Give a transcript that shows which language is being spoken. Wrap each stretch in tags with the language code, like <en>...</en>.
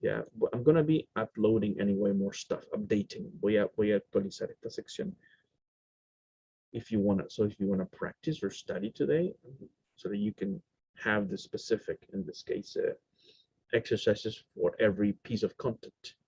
<en>Yeah, but I'm gonna be uploading anyway more stuff, updating.</en> <es>Voy a actualizar esta sección.</es> <en>If you wanna practice or study today, so that you can have the specific, in this case, exercises for every piece of content.</en>